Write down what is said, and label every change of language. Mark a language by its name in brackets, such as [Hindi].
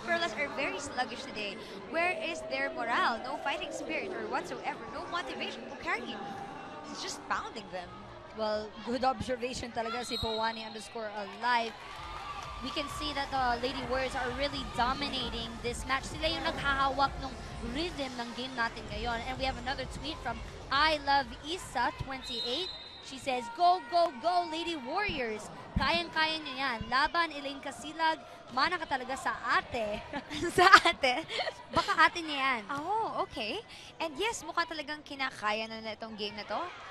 [English] Perlas are very sluggish today. Where is their morale? No fighting spirit or whatsoever. No motivation. Pocari is just pounding them. Well, good observation talaga si Powani_alive. We can see that the Lady Warriors are really dominating this match. [Filipino] Sila yung naghahawak ng rhythm ng game natin ngayon. [English] And we have another tweet from I Love Isa 28. She says, "Go, go, go, Lady Warriors! [Filipino] Kayang-kaya nyo yan. Laban, Elaine Casilag. Mana ka talaga sa ate." Sa ate? Baka ate niya yan. Oh, okay. And yes, mukha talagang kinakaya na itong game na to.